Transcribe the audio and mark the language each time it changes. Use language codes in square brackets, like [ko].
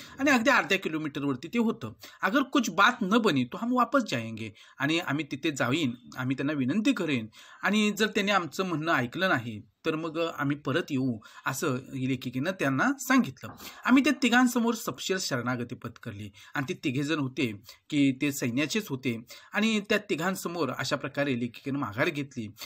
[mr] आणि अगदी अर्ध्या किलोमीटरवरती ते होतं. [hi] अगर कुछ बात न बनी तो हम वापस जाएंगे. [mr] आणि आम्ही तिथे जाईन, आम्ही त्यांना विनंती करेन आणि जर त्यांनी आमचं म्हणणं ऐकलं नाही तर मग आम्ही परत येऊ असं लेखिकेनं त्यांना सांगितलं. आम्ही त्या 3घांसमोर सपशेल शरणागती पत्करली आणि ते 3 जण होते की ते सैन्याचेच होते आणि त्या 3घांसमोर अशा प्रकारे लेखिकेनं माघार घेतली.